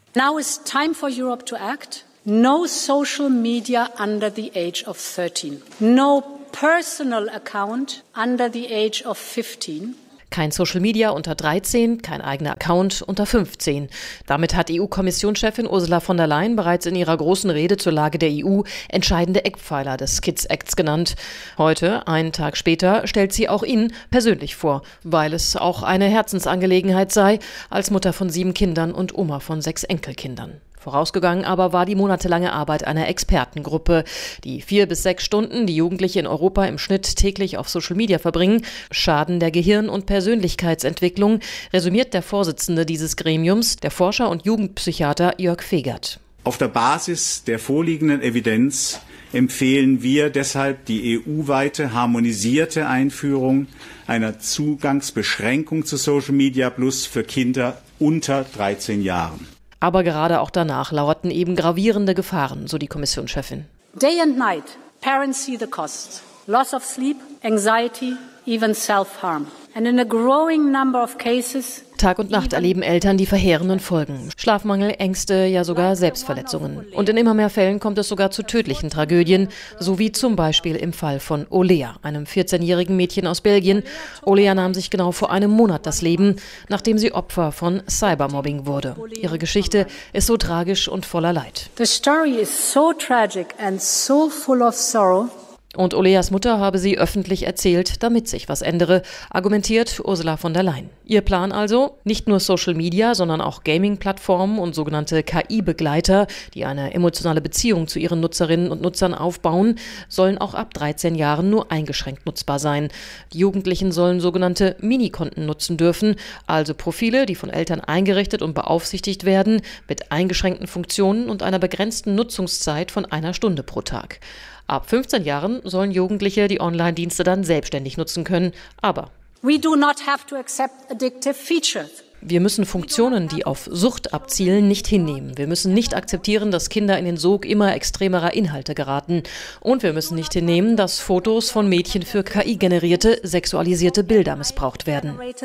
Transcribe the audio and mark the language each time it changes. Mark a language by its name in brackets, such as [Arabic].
[English] Now is time for Europe to act. No social media under the age of 13. No personal account under the age of 15. [German] Kein Social Media unter 13, kein eigener Account unter 15. Damit hat EU-Kommissionschefin Ursula von der Leyen bereits in ihrer großen Rede zur Lage der EU entscheidende Eckpfeiler des Kids Acts genannt. Heute, einen Tag später, stellt sie auch ihn persönlich vor, weil es auch eine Herzensangelegenheit sei, als Mutter von 7 Kindern und Oma von 6 Enkelkindern. Vorausgegangen aber war die monatelange Arbeit einer Expertengruppe. Die 4 bis 6 Stunden, die Jugendliche in Europa im Schnitt täglich auf Social Media verbringen, schaden der Gehirn- und Persönlichkeitsentwicklung, resümiert der Vorsitzende dieses Gremiums, der Forscher und Jugendpsychiater Jörg Fegert. Auf der Basis der vorliegenden Evidenz empfehlen wir deshalb die EU-weite harmonisierte Einführung einer Zugangsbeschränkung zu Social Media Plus für Kinder unter 13 Jahren. Aber gerade auch danach lauerten eben gravierende Gefahren, so die Kommissionschefin. [English] Day and night, parents see the costs. Loss of sleep, anxiety, even self-harm. And in a growing number of cases. [German] Tag und Nacht erleben Eltern die verheerenden Folgen. Schlafmangel, Ängste, ja sogar Selbstverletzungen. Und in immer mehr Fällen kommt es sogar zu tödlichen Tragödien, so wie zum Beispiel im Fall von Olea, einem 14-jährigen Mädchen aus Belgien. Olea nahm sich genau vor einem Monat das Leben, nachdem sie Opfer von Cybermobbing wurde. Ihre Geschichte ist so tragisch und voller Leid. The story is so tragic and so full of sorrow. Und Oleas Mutter habe sie öffentlich erzählt, damit sich was ändere, argumentiert Ursula von der Leyen. Ihr Plan also? Nicht nur Social Media, sondern auch Gaming-Plattformen und sogenannte KI-Begleiter, die eine emotionale Beziehung zu ihren Nutzerinnen und Nutzern aufbauen, sollen auch ab 13 Jahren nur eingeschränkt nutzbar sein. Die Jugendlichen sollen sogenannte Mini-Konten nutzen dürfen, also Profile, die von Eltern eingerichtet und beaufsichtigt werden, mit eingeschränkten Funktionen und einer begrenzten Nutzungszeit von 1 Stunde pro Tag. Ab 15 Jahren sollen Jugendliche die Online-Dienste dann selbstständig nutzen können, aber [English] we do not have to accept addictive features. [German] Wir müssen Funktionen, die auf Sucht abzielen, nicht hinnehmen. Wir müssen nicht akzeptieren, dass Kinder in den Sog immer extremerer Inhalte geraten. Und wir müssen nicht hinnehmen, dass Fotos von Mädchen für KI-generierte, sexualisierte Bilder missbraucht werden.